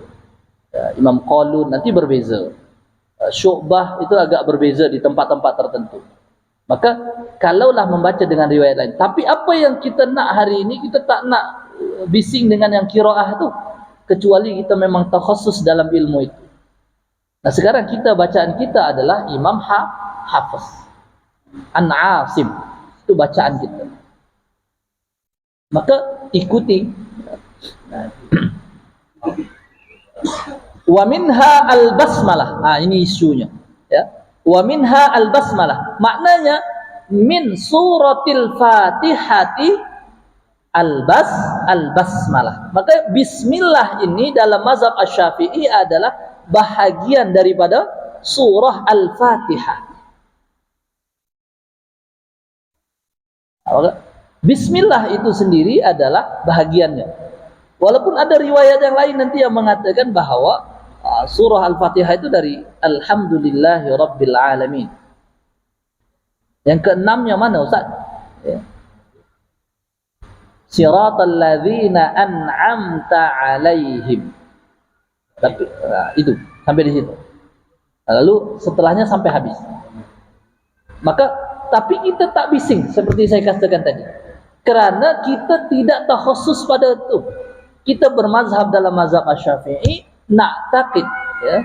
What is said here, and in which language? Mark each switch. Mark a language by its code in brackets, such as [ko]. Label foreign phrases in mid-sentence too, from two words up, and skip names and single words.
[ms] Imam Qalun nanti berbeza. Syu'bah itu agak berbeza di tempat-tempat tertentu. Maka kalaulah membaca dengan riwayat lain, tapi apa yang kita nak hari ini, kita tak nak bising dengan yang qiraah tu, kecuali kita memang takhassus dalam ilmu itu. Nah, sekarang bacaan kita adalah Imam Hafiz an Asim, itu bacaan kita. Maka ikuti. [ar] ومنها البسملة. [ms] Ini isunya, ya. [ar] ومنها البسملة. Maknanya من سورة الفاتحة البسملة. [ms] Maka bismillah ini dalam mazhab Asy-Syafi'i adalah bahagian daripada surah Al-Fatihah. Bismillah itu sendiri adalah bahagiannya. Walaupun ada riwayat yang lain nanti yang mengatakan bahwa surah Al-Fatihah itu dari [ar] الحمد لله رب العالمين. [ms] Yang keenamnya mana Ustaz? Ya. [ar] صراط الذين أنعمت عليهم. [ms] Tapi itu sampai di situ. Lalu setelahnya sampai habis. Maka tapi kita tak bising seperti saya katakan tadi. Karena kita tidak takhusus pada itu. Kita bermazhab dalam mazhab Asy-Syafi'i, na'taqid ya.